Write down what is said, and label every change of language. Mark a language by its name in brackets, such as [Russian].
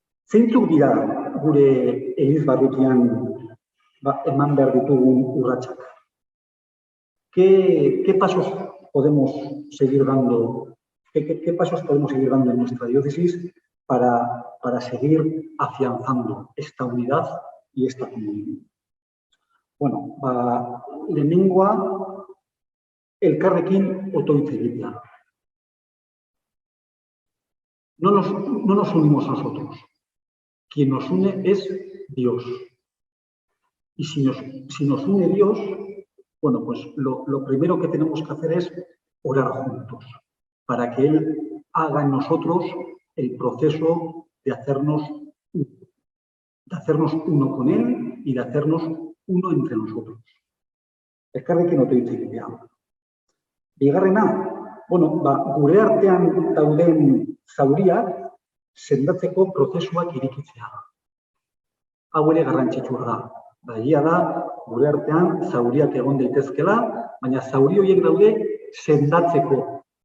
[Basque] Zeintzuk dira gure Elizbarrutian eman behar ditugun urratsak? [Spanish] ¿Qué pasos podemos seguir dando? ¿Qué pasos podemos seguir dando en nuestra diócesis para seguir afianzando esta unidad y esta comunión? [Basque] Bueno, lehenengoa elkarrekin otoitz egitea. [Spanish] No nos unimos nosotros. Quien nos une es Dios. Y si nos une Dios, bueno, pues lo primero que tenemos que hacer es orar juntos, para que Él haga en nosotros el proceso de hacernos uno con Él y de hacernos uno entre nosotros. [Basque] Elkarrekin otoitz egitea. Bigarrena, bueno, gure artean dauden zauriak sendatzeko prozesuak irikitzea. Hau ere garrantzitsua da. Egia da, gure artean zauriak egon daitezkela, baina zauri horiek daude sendatzeko.